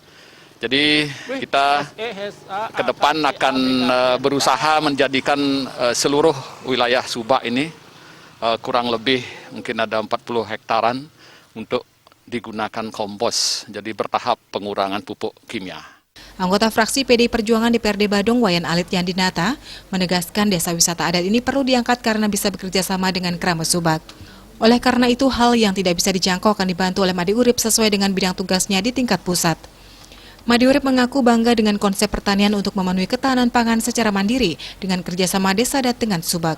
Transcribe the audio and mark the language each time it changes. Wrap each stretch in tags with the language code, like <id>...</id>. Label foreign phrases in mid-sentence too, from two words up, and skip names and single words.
<id>Jadi kita ke depan akan berusaha menjadikan seluruh wilayah Subak ini kurang lebih mungkin ada 40 hektaran untuk digunakan kompos, jadi bertahap pengurangan pupuk kimia. Anggota fraksi PDI Perjuangan DPRD Badung Wayan Alit Yandinata menegaskan desa wisata adat ini perlu diangkat karena bisa bekerja sama dengan Krama Subag. Oleh karena itu hal yang tidak bisa dijangkau akan dibantu oleh Imade Urip sesuai dengan bidang tugasnya di tingkat pusat. Imade Urip mengaku bangga dengan konsep pertanian untuk memenuhi ketahanan pangan secara mandiri dengan kerjasama Desa Adat dengan Subag.</id>